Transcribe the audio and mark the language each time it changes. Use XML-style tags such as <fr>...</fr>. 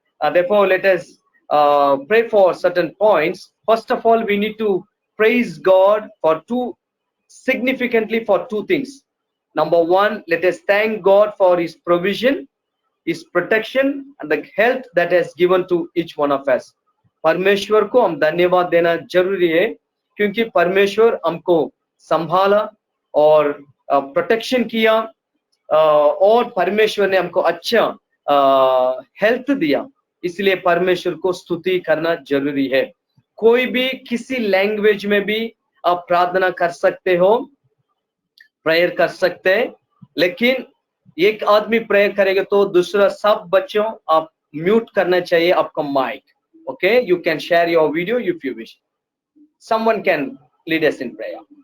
<en>Therefore, let us pray for certain points. First of all, we need to praise God for significantly for two things. Number one, let us thank God for his provision, his protection, and the health that has given to each one of us.</en> <hi>परमेश्वर को हम धन्यवाद देना जरूरी है, क्योंकि परमेश्वर हमको संभाला और प्रोटेक्शन किया, और परमेश्वर ने हमको अच्छा हेल्थ दिया, इसलिए परमेश्वर को स्तुति करना जरूरी है। कोई भी किसी लैंग्वेज में भी आप प्रार्थना कर सकते हो, प्रेयर कर सकते हैं, लेकिन एक आदमी प्रेयर करेगा तो दूसरा सब बच्चों आप म्यूट करना चाहिए आपका mic.</hi> <en>Okay, you can share your video if you wish. Someone can lead us in prayer.</en>